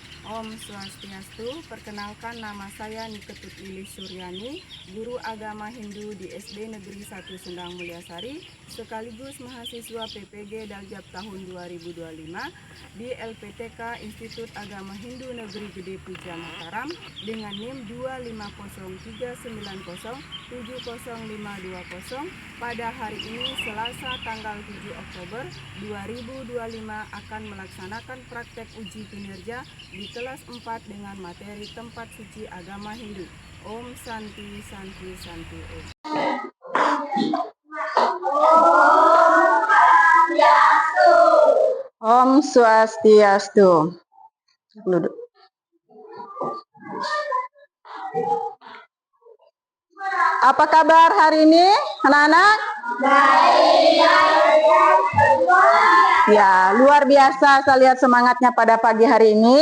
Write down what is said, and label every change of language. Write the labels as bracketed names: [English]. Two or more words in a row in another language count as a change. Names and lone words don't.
[Balinese] Om Swastiastu, [Indonesian] perkenalkan nama saya Niketut Lilis Suryani, guru agama Hindu di SD Negeri 1 Sendang Mulyasari, sekaligus mahasiswa PPG Daljab tahun 2025 di LPTK Institut Agama Hindu Negeri Gede Puja Mataram dengan NIM 25039070520 pada hari ini Selasa tanggal 7 Oktober 2025 akan melaksanakan praktek uji kinerja di kelas 4 dengan materi tempat suci agama Hindu. [Sanskrit] Om Santi Santi Santi Om. [Balinese] Om Swastiastu. [Indonesian] Apa kabar hari ini, anak-anak? Ya, luar biasa saya lihat semangatnya pada pagi hari ini.